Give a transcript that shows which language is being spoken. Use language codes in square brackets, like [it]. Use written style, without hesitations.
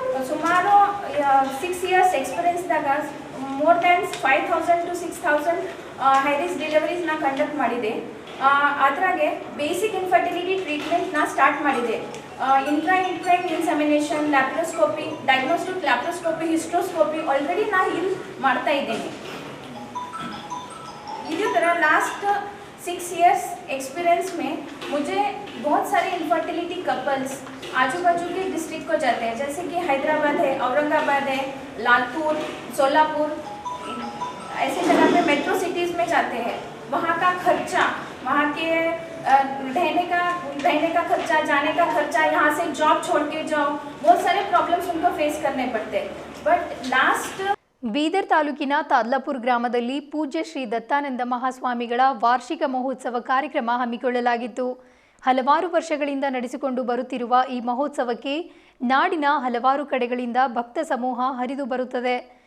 [kn] ಸುಮಾರು 6 years ಎಕ್ಸ್ಪೀರಿಯನ್ಸ್ದಾಗ more than 5,000 to 6,000 high risk deliveries ನಾ conduct ಮಾಡಿದೆ. ಅದ್ರಾಗೆ ಬೇಸಿಕ್ ಇನ್ಫರ್ಟಿಲಿಟಿ ಟ್ರೀಟ್ಮೆಂಟ್ ನಾ ಸ್ಟಾರ್ಟ್ ಮಾಡಿದೆ. ಇಂಟ್ರೈನ್ insemination, laparoscopy, diagnostic laparoscopy, hysteroscopy already ನಾ ಇಲ್ಲಿ ಮಾಡ್ತಾ ಇದ್ದೀನಿ. [hi] इसी तरह लास्ट 6 years एक्सपीरियंस में मुझे बहुत सारे इनफर्टिलिटी कपल्स आजू बाजू के डिस्ट्रिक्ट को जाते हैं, जैसे कि हैदराबाद है, औरंगाबाद है, लालपुर, सोलापुर, ऐसे जगह पे मेट्रो सिटीज़ में जाते हैं. वहाँ का खर्चा, वहाँ के रहने का खर्चा, जाने का खर्चा, यहाँ से जॉब छोड़ के जाओ, बहुत सारे प्रॉब्लम्स उनको फेस करने पड़ते हैं. [en] but last [kn] ಬೀದರ್ ತಾಲೂಕಿನ ತಾದ್ಲಾಪುರ್ ಗ್ರಾಮದಲ್ಲಿ ಪೂಜ್ಯ ಶ್ರೀ ದತ್ತಾನಂದ ಮಹಾಸ್ವಾಮಿಗಳ ವಾರ್ಷಿಕ ಮಹೋತ್ಸವ ಕಾರ್ಯಕ್ರಮ ಹಮ್ಮಿಕೊಳ್ಳಲಾಗಿತ್ತು. ಹಲವಾರು ವರ್ಷಗಳಿಂದ ನಡೆಸಿಕೊಂಡು ಬರುತ್ತಿರುವ ಈ ಮಹೋತ್ಸವಕ್ಕೆ ನಾಡಿನ ಹಲವಾರು ಕಡೆಗಳಿಂದ ಭಕ್ತ ಸಮೂಹ ಹರಿದು ಬರುತ್ತದೆ.